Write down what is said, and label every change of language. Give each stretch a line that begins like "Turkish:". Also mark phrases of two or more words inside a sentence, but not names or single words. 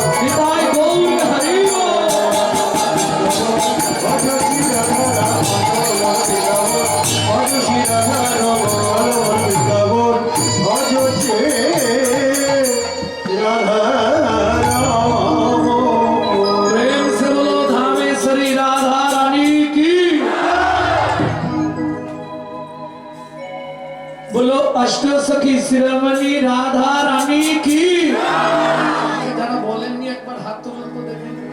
Bangla: হৃদয় গৌর হরি ভজ শ্রী রাধা রাম ভজ শ্রী রাধা রমণ বৃন্দাবন ভজ শ্রী রাধা রাম
Hindi: प्रेम से बोलो धामेश्वरी राधा रानी की बोलो अष्ट सखी शिरोमणि राधा रानी की
Bangla: যারা বলেননি একবার হাত তুলুন তো দেখেন